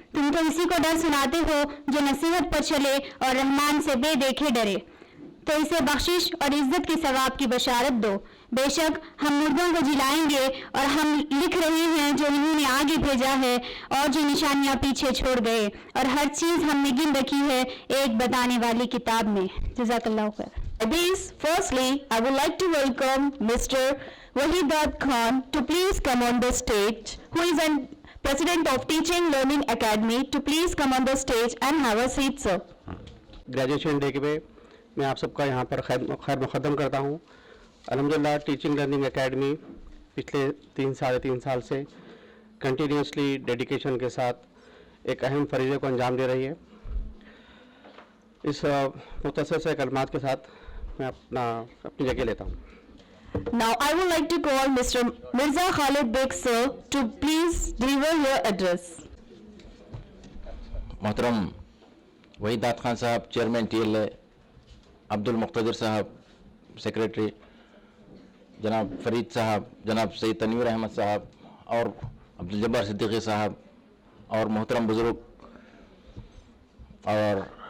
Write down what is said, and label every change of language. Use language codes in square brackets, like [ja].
[hi] तुम तो इसी को डर सुनाते हो जो नसीहत पर चले और रहमान से बेदेखे डरे, तो इसे बख्शिश और इज्जत के सवाब की बशारत दो। बेशक हम मुर्दों को जिलाएंगे, और हम लिख रहे हैं जो इन्होंने आगे भेजा है और जो निशानियां पीछे छोड़ गए, और हर चीज हमने गिन रखी है एक बताने वाली किताब में। जज़ाकल्लाह खैर। [en] This, firstly, I would like to welcome Mr. Wahidat Khan to please come on the stage, who is an President of Teaching Learning Academy, to please come on the stage and have a seat, sir. [hi] Graduation day के मैं आप सबका यहाँ पर खैर मुक़द्दम करता हूँ। अल्हम्दुलिल्लाह टीचिंग लर्निंग एकेडमी पिछले साढ़े तीन साल से कंटिन्यूसली डेडिकेशन के साथ एक अहम फरीज़े को अंजाम दे रही है। इस मुख्तसर से कलमात के साथ मैं अपनी जगह लेता हूँ। [en] Now I would like to call Mr. Mirza Khalid Beg, sir, to please deliver your address. [hi] मोहतरम वहीदात खान साहब चेयरमैन TLA, अब्दुल मुख्तदिर साहब सेक्रेटरी, जनाब फरीद साहब, जनाब सईद तनवीर अहमद साहब और अब्दुल जब्बार सिद्दीकी साहब, और मोहतरम बुजुर्ग और